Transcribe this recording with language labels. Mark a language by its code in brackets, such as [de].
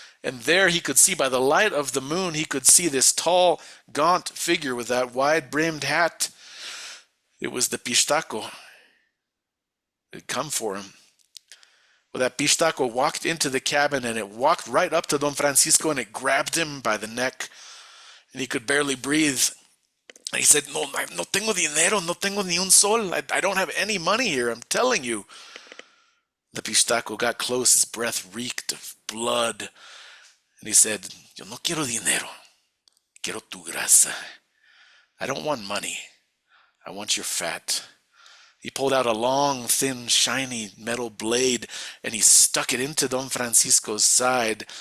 [en] And there he could see, by the light of the moon, he could see this tall, gaunt figure with that wide-brimmed hat. It was the Pistaco. It had come for him. Well, that Pistaco walked into the cabin, and it walked right up to Don Francisco, and it grabbed him by the neck, and he could barely breathe. And he said, [es] no tengo dinero, no tengo ni un sol. [en] I don't have any money here, I'm telling you. The Pistaco got close, his breath reeked of blood, and he said, [es] yo no quiero dinero, quiero tu grasa. [en] I don't want money, I want your fat. He pulled out a long, thin, shiny metal blade, and he stuck it into Don Francisco's side.